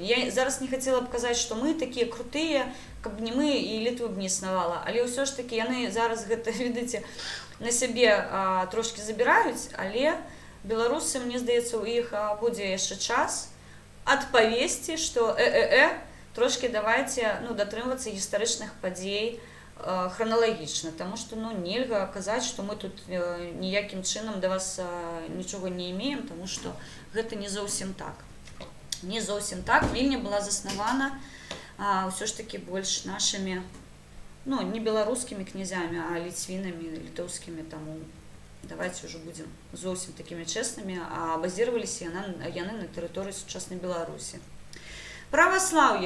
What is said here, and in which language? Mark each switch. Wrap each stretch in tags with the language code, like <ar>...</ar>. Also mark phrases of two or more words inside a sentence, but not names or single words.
<be>Я зараз не хацела б казаць, што мы такія крутыя, каб не мы і Літва б не існавала, але ўсё ж такі яны зараз гэта, відыце, на сябе трошки забіраюць, але беларусы, мне здаецца, у іх будзе яшчэ час адпавесці, што трошки давайте, ну, датрымвацца гістарычных падзей храналагічна, таму што, ну, нельга казаць, што мы тут ніякім чынам да вас нічога не имеем, таму што гэта не зовсім так. Не зовсім так. Вільня была заснавана ўсё ж таки больш нашымі, ну, не беларускімі князямі, а ліцвінамі, літоўскімі, таму</be> <ru>давайте уже будем</ru> <be>зовсім такімі чэснымі, а базироваліся яны на тэрыторыі сучаснай Беларусі. Праваслаўе.</be>